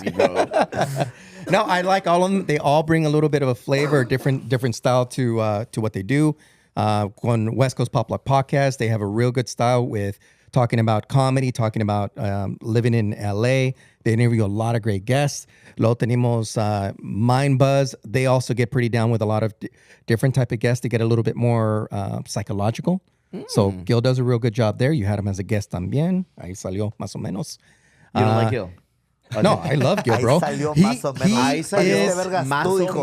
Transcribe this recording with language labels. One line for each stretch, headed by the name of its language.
English: Expose you, bro. No, I like all of them. They all bring a little bit of a flavor, different style to what they do. On West Coast Pop Lock Podcast, they have a real good style with talking about comedy, talking about living in LA. They interview a lot of great guests.
Spanish: Luego tenemos Mind Buzz.
English: They also get pretty down with a lot of different type of guests. They get a little bit more psychological. So Gil does a real good job there. You had him as a guest
Spanish: también. Ahí salió más o menos.
English: You don't like Gil? No, I love Gil, bro.
Spanish: Ahí salió más o menos. Ahí salió Este vergas más tú, o hijo.